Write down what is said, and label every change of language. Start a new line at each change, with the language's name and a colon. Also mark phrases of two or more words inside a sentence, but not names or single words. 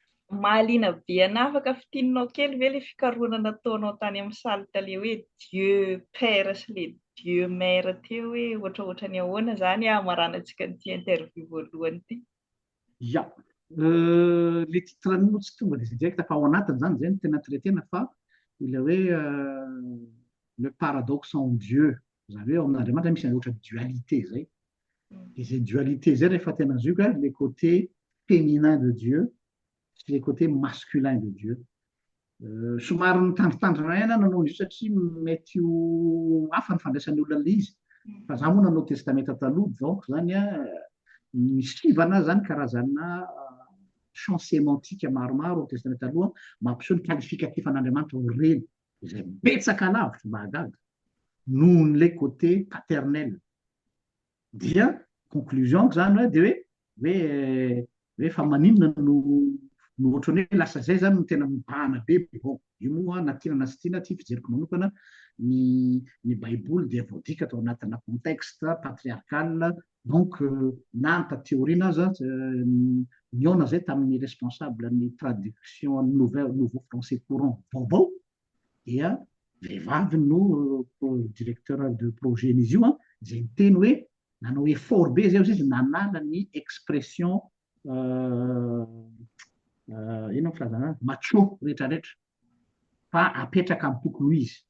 Malagasy: Mahaliana be ana afaka fitininao kely ve ilay fikarohana nataonao tany amin'ny saly taloha hoe
French: Dieu Père
Malagasy: sy ilay
French: Dieu Mère
Malagasy: teo hoe ohatraohatra ny ahoana izany hamarana antsika n'ity interview voalohany ity. Ya, le titre-ny moa tsy tonga dia direct fa ao anatiny zany zay no tena traitena fa ilay hoe
French: le paradoxe en Dieu,
Malagasy: zany hoe ao amin'Andriamanitra misy ohatra dualité zay.
French: Et ces dualités
Malagasy: zay rehefa tena zoka
French: les côtés féminins de Dieu sy les côtés masculins de Dieu.
Malagasy: Somary nitandritandrina ihany nanao izy satria mety ho hafa ny fandraisan'ny olona le izy. Fa za moa nanao testamenta taloha donc zany misivana zany karazana
French: champ sémantique
Malagasy: maromaro ao testamenta taloha mampiseho ny qualificatif an'Andriamanitra ho reny izay betsaka lavitra mahagaga noho n'ilay
French: côté paternel.
Malagasy: Dia conclusion zany hoe dia hoe fa maninona no ohatrany hoe lasa zay zany no tena mibahana be. Bon, io moa na tiana sy tiana ty fijeriko manokana ny baiboly dia voadika atao anatina
French: contexte patriarcal.
Malagasy: Donc nanta théorie naza niona zay tamin'ny responsable ny
French: traduction nouveau français courant
Malagasy: vaovao dia vehivavy no
French: directeur de projet
Malagasy: n'izy io zay miteny hoe nanao effort be zay izy nanala ny expression ino filazana macho rehetrarehetra fa apetraka amin'ny tokony ho izy.